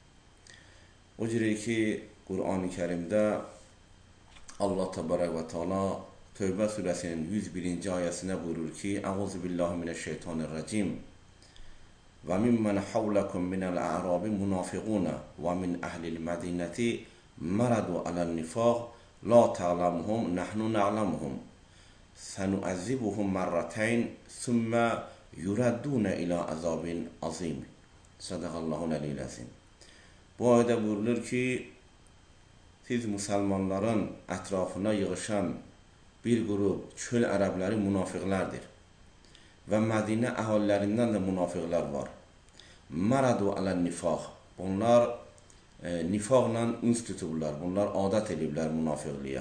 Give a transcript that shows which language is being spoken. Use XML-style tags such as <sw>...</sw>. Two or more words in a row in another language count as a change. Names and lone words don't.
<az>O cürə ki, Qur'an-ı Kərimdə Allah təbarək və teala Tövbə surəsinin 101-ci ayəsində buyurur ki,</az> <ar>أعوذ بالله من الشيطان الرجيم وممن حولكم من الأعراب منافقون ومن أهل المدينة مردوا على النفاق لا تعلمهم نحن نعلمهم سنعذبهم مرتين ثم يردون إلى عذاب عظيم. صدق الله العلي العظيم.</ar> <az>Bu ayədə buyurulur ki, siz müsəlmanların ətrafına yığışan bir qrup çöl ərəbləri münafiqlərdir və Mədinə əhalilərindən də münafiqlər var.</az> <ar>مردوا على النفاق.</ar> <az>Bunlar nifaqla üns tutublar, bunlar adət ediblər münafiqliyə.</az>